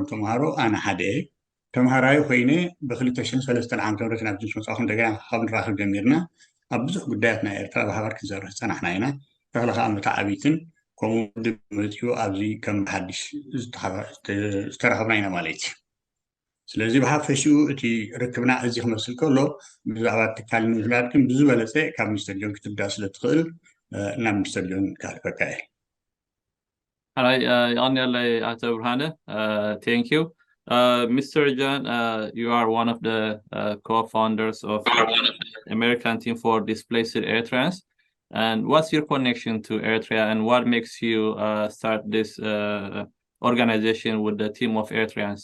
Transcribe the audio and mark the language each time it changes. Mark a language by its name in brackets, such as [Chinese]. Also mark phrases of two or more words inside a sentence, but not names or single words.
[Tigrinya] ተምሃሮ ኣነ ሓደ ተምሃራይ ኮይነ ብ2003 ዓመተ ምህረት ናብዚ መፅኹ እንደገና ካብ ንራኸብ ጀሚርና ኣብ ብዙሕ ጉዳያት ናይ ኤርትራ ብሓባር ክንሰርሕ ፀናሕና ኢና ተክለካ መታዓቢትን ከምኡ ድመፅኡ ኣብዚ ከም ሓድሽ ዝተረኸብና ኢና ማለት እዩ ስለዚ ብሓፈሽኡ እቲ ርክብና እዚ ክመስል ከሎ ብዛዕባ ትካል ንምፍላጥ ግን ብዝበለፀ ካብ ሚስተር ጆን ክትብዳእ ስለ ትኽእል ናብ ሚስተር ጆን ካልፈካ እየ ሓራይ ይቀኒለይ ኣቶ ብርሃነ [English] thank you [Tigrinya] Mr. [English] John, you are one of the co-founders of American Team for Displaced Eritreans. And what's your connection to Eritrea and what makes you start this organization with the team of Eritreans?